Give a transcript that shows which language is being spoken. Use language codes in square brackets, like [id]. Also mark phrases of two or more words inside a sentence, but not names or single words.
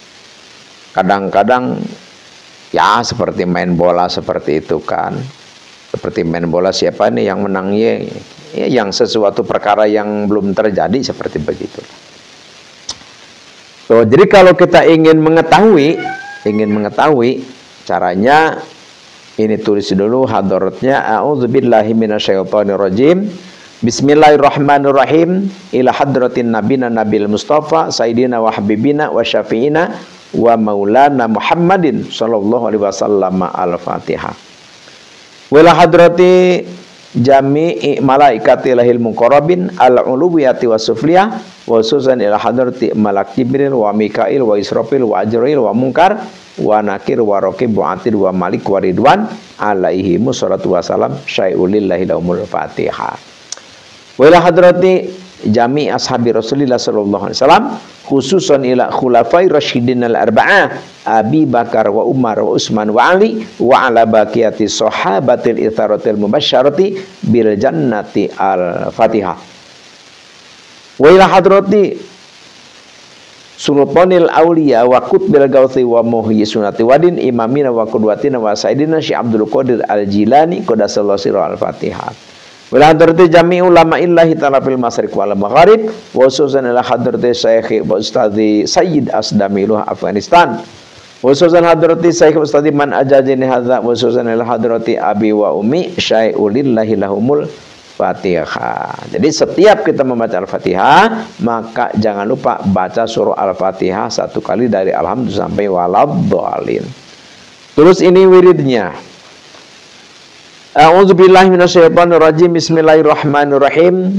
[id] kadang-kadang ya seperti main bola seperti itu kan, seperti main bola, siapa nih yang menang ya, yang sesuatu perkara yang belum terjadi seperti begitu. So, jadi kalau kita ingin mengetahui caranya, ini tulis dulu hadaratnya. [ar] أعوذ بالله من الشيطان الرجيم. بسم الله الرحمن الرحيم. إلى حضرة النبي المصطفى سيدنا وحبيبنا وشفيعنا ومولانا محمد صلى الله عليه وسلم. [id] Al-Fatihah. [ar] وإلى حضرة جميع ملائكة الله المقربين العلوية والسفلية وسوسان إلى حضرة ملك جبريل وميكائيل وإسرافيل وعزرائيل ومنكر ونكير ورقيب وعتيد ومالك ورضوان عليهم الصلاة والسلام شيء لله لهم الفاتحة. وإلى حضرة جميع أصحاب رسول الله صلى الله عليه وسلم خصوصا إلى الخلفاء الراشدين الأربعة أبي بكر وعمر وعثمان وعلي وعلى بقية الصحابة العطرة المبشرة بالجنة. [id] Al-Fatihah. [ar] وإلى حضرة سلطان الأولياء وقطب الغوث ومحيي السنة والدين إمامنا وقدوتنا وسيدنا الشيخ عبد القادر الجيلاني قدس الله سره. [id] Al-Fatihah. [ar] وإلى حضرة جميع علماء الله تعالى في المشرق والمغرب وخصوصا إلى حضرة الشيخ وأستاذي سيد أسداميله أفغانستان وخصوصا حضرة الشيخ أستاذي من أجازني هذا وخصوصا إلى حضرة أبي وأمي شيء لله لهم الفاتحة. [id] Jadi setiap kita membaca Al-Fatihah, maka jangan lupa baca surah Al-Fatihah satu kali dari alhamdulillah sampai waladhdallin. Terus ini wiridnya. [ar] أعوذ بالله من الشيطان الرجيم. بسم الله الرحمن الرحيم.